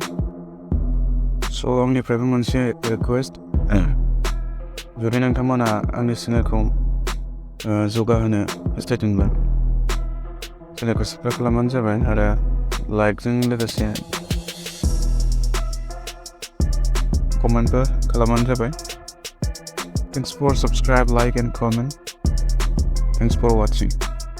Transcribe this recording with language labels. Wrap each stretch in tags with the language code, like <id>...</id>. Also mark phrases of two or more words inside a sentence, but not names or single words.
<brx>स' आंनिफ्रायबो मोनसे रिकुवेस्ट, जुदि नोंथांमोना आंनि चेनेलखौ जौगाहोनो हास्थायदोंब्ला चेनेलखौ साबस्क्राइब खालामबानो जाबाय आरो लाइकजों लोगोसे कमेन्टबो खालामबानो जाबाय।</brx> <en>Thanks for subscribe, like and comment. Thanks for watching.</en>